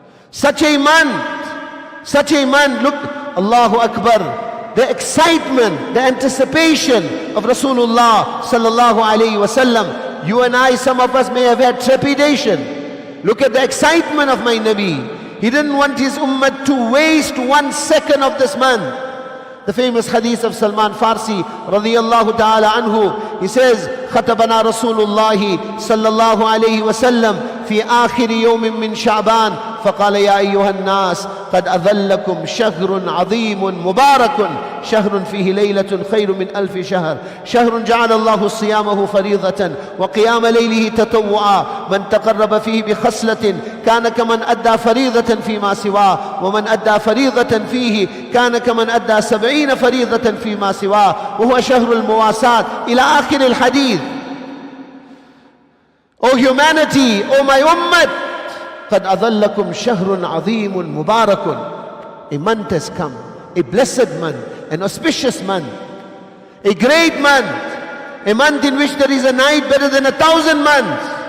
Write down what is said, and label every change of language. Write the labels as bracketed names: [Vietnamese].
[English] Such a month, look, Allahu Akbar. The excitement, the anticipation of Rasulullah sallallahu alayhi wasallam. You and I, some of us may have had trepidation. Look at the excitement of my Nabi. He didn't want his ummah to waste 1 second of this month. The famous hadith of Salman Farsi radiyallahu ta'ala anhu, he says, [Arabic] خطبنا رسول الله صلى الله عليه وسلم في آخر يوم من شعبان فقال يا أيها الناس قد أظلكم شهر عظيم مبارك شهر فيه ليلة خير من 1000 شهر شهر جعل الله صيامه فريضة وقيام ليله تطوعا من تقرب فيه بخصلة كان كمن أدى فريضة فيما سواه ومن أدى فريضة فيه كان كمن أدى 70 فريضة فيما سواه وهو شهر المواساة إلى آخر الحديث. [English] O humanity, O my ummah, [Arabic] قد أظلكم شهر عظيم مبارك. [English] A month has come, a blessed month, an auspicious month, a great month, a month in which there is a night better than 1,000 months.